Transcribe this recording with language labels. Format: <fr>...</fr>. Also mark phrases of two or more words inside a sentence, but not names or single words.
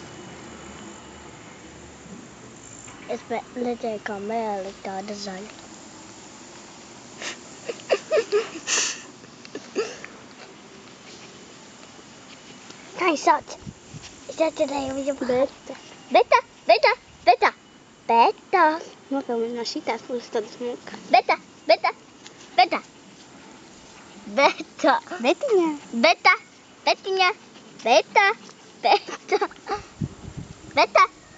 <pt>Espera, calma, ela está a desenho. Ai, solte. Solte daí, eu vou Beta. Beta, beta, beta. Beta. Smoka, na shita fusta do smoka. Beta, beta, beta. Beta. Betinha. Beta, betinha. Beta, beta. Beta.</pt>